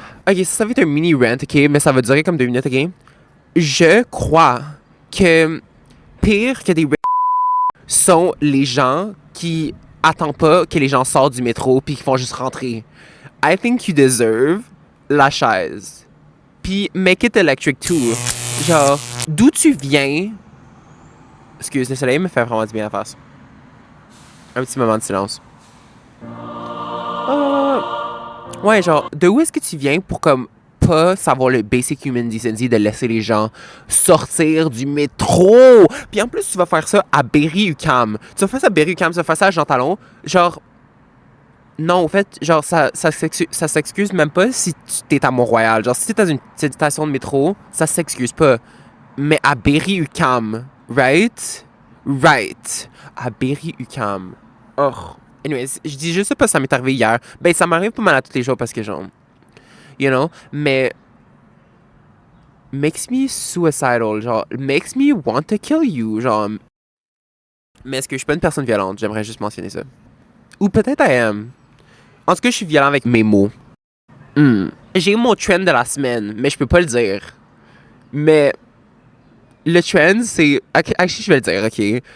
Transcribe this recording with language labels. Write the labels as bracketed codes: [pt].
[fr] Ok, ça va être un mini rant, ok, mais ça va durer comme 2 minutes, ok? Je crois que pire que des sont les gens qui attendent pas que les gens sortent du métro puis qui font juste rentrer. [en] I think you deserve [fr] la chaise. [en] Puis make it electric too. [fr] Genre, d'où tu viens... Excuse, le soleil me fait vraiment du bien à la face. Un petit moment de silence. Ouais, genre, de où est-ce que tu viens pour comme pas savoir le [en] basic human decency [fr] de laisser les gens sortir du métro? Puis en plus, tu vas faire ça à Berry-UQAM. Tu vas faire ça à Berry-UQAM, tu vas faire ça à Jean Talon. Genre, non, en fait, genre, ça s'excuse même pas si t'es à Mont-Royal. Genre, si t'es dans une petite station de métro, ça s'excuse pas. Mais à Berry-UQAM, right? Right. À Berry-UQAM. Oh. Anyways, je dis juste ça parce que ça m'est arrivé hier. Ben, ça m'arrive pas mal à tous les jours parce que genre... [en] You know? Mais... Makes me suicidal. Genre, makes me want to kill you. [fr] Genre... Mais est-ce que je suis pas une personne violente? J'aimerais juste mentionner ça. Ou peut-être [en] I am. [fr] En tout cas, je suis violent avec mes mots. J'ai mon trend de la semaine, mais je peux pas le dire. Mais... Le trend, c'est... Actually, je vais le dire, OK?